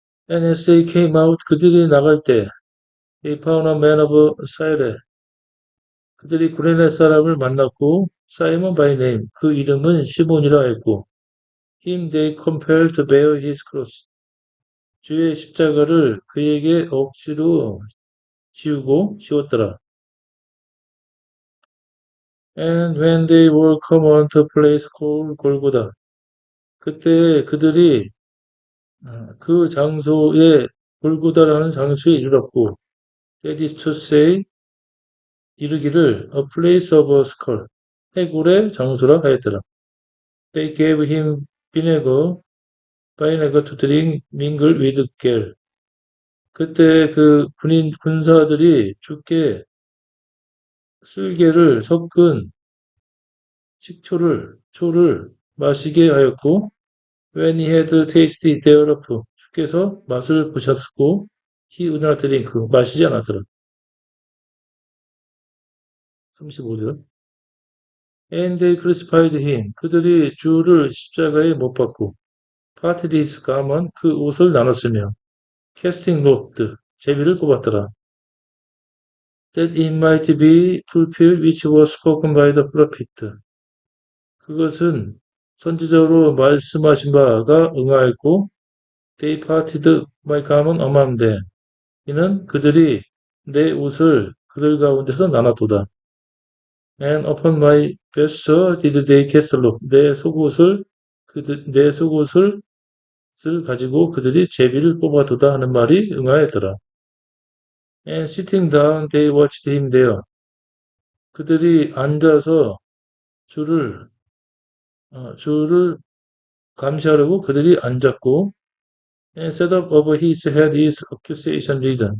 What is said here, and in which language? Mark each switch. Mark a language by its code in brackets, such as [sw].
[en] And as they came out, [ko] 그들이 나갈 때 [en] they found a man of Cyrene. [ko] 그들이 구레네 사람을 만났고 [en] Simon by name, [ko] 그 이름은 시몬이라 했고 [en] him they compelled to bear his cross. [ko] 주의 십자가를 그에게 억지로 지웠더라. [en] And when they were come unto a place called Golgotha. [ko] 그때 그들이 그 장소에 골고다라는 장소에 이르렀고 [en] that is to say [ko] 이르기를 [en] a place of a skull [ko] 해골의 장소라 하였더라. [en] They gave him vinegar to drink mingled with gall. [ko] 그때 그 군사들이 주께 쓸개를 섞은 초를 마시게 하였고 [en] when he had tasted thereof [ko] 주께서 맛을 보셨고 [en] he would not drink [ko] 마시지 않았더라. [en] 35절. And they crucified him. [ko] 그들이 주를 십자가에 못 박고 [en] parted his garment [ko] 그 옷을 나눴으며 [en] casting lot [ko] 제비를 뽑았더라. [en] That it might be fulfilled which was spoken by the prophet. [ko] 그것은 선지자로 말씀하신 바가 응하였고 [en] they parted my garment among them. [ko] 이는 그들이 내 옷을 그들 가운데서 나눠두다. [en] And upon my vesture did they cast lot. [ko] 내 속옷을 가지고 그들이 제비를 뽑아두다 하는 말이 응하였더라. [en] And sitting down they watched him there. [ko] 그들이 앉아서 주를 감시하려고 그들이 앉았고 [en] and set up over his head his accusation written.